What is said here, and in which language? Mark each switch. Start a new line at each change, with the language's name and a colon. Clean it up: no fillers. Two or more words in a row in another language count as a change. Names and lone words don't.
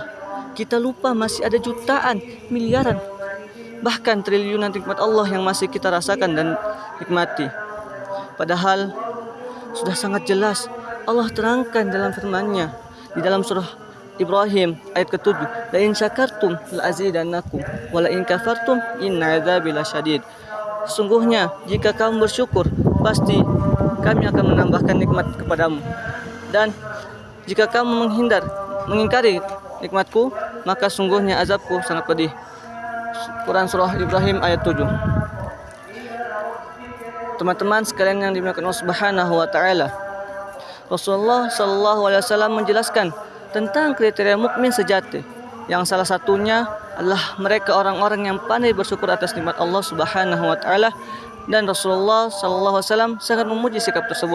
Indonesian: Kita lupa masih ada jutaan, miliaran, bahkan triliunan nikmat Allah yang masih kita rasakan dan nikmati. Padahal sudah sangat jelas Allah terangkan dalam firman-Nya di dalam surah Ibrahim ayat ke-7,
Arabic: لئن شكرتم لأزيدنكم ولئن كفرتم إن عذابي لشديد.
Indonesian: Sesungguhnya jika kamu bersyukur, pasti kami akan menambahkan nikmat kepadamu, dan jika kamu mengingkari nikmatku, maka sungguhnya azabku sangat pedih. Quran surah Ibrahim ayat 7. Teman-teman sekalian yang dimuliakan Allah
Arabic: سبحانه وتعالى,
Indonesian: Rasulullah
Arabic: صلى الله عليه وسلم
Indonesian: menjelaskan tentang kriteria mukmin sejati, yang salah satunya adalah mereka orang-orang yang pandai bersyukur atas nikmat Allah Subhanahu wa taala, dan Rasulullah
Arabic: صلى الله عليه وسلم
Indonesian: sangat memuji sikap tersebut.